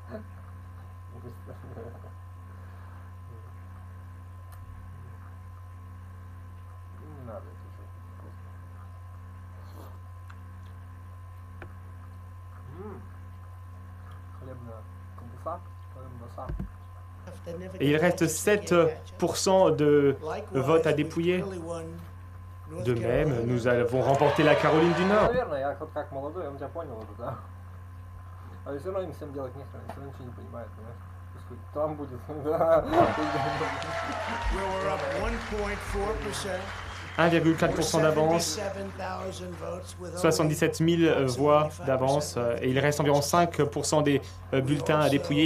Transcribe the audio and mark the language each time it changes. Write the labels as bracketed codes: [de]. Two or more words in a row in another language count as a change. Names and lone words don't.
[ru] Не надо это уже. Хлебная колбаса, колбаса. [fr] Et il reste 7% de votes à dépouiller. De même, nous avons remporté la Caroline du Nord. [ru] Наверное, я вот как молодой, он тебя понял уже, да? А все равно им всем делать нехрен, они все равно ничего не понимают, понимаешь? Пусть хоть там будет, да. [fr] 1,4% d'avance, 77 000 voix d'avance, et il reste environ 5% des bulletins à dépouiller.